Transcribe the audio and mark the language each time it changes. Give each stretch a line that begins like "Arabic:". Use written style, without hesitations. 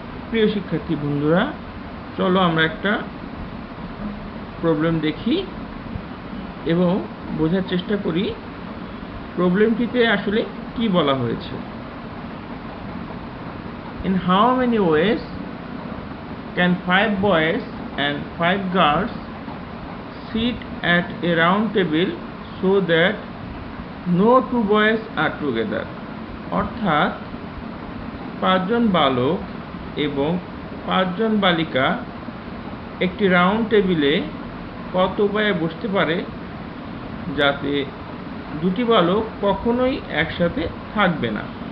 Bangla: প্রিয় শিক্ষার্থী বন্ধুরা, চলো আমরা একটা প্রবলেম দেখি এবং বোঝার চেষ্টা করি প্রবলেমটিতে আসলে কি বলা হয়েছে।
English: In how many ways can 5 boys and 5 girls sit at a round table so that no 2 boys are together?
Bangla: অর্থাৎ 5 জন বালক এবং 5 জন বালিকা একটি রাউন্ড টেবিলে কত উপায়ে বসতে পারে যাতে দুটি বালক কখনোই একসাথে থাকবে না।